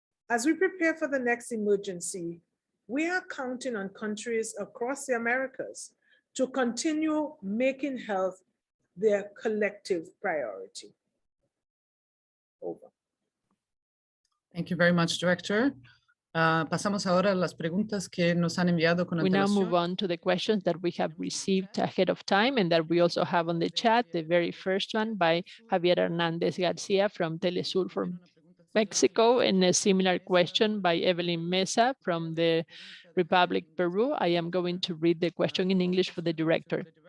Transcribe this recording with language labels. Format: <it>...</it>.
<en>As we prepare for the next emergency, we are counting on countries across the Americas to continue making health their collective priority. Over. Thank you very much, Director.</en> <es>Pasamos ahora a las preguntas que nos han enviado con</es> <en>We now</en> <es>antelación.</es> <en>move on to the questions that we have received ahead of time and that we also have on the chat. The very first one by Javier Hernandez Garcia from Telesur from Mexico, and a similar question by Evelyn Mesa from the Republic Peru. I am going to read the question in English for the director.</en>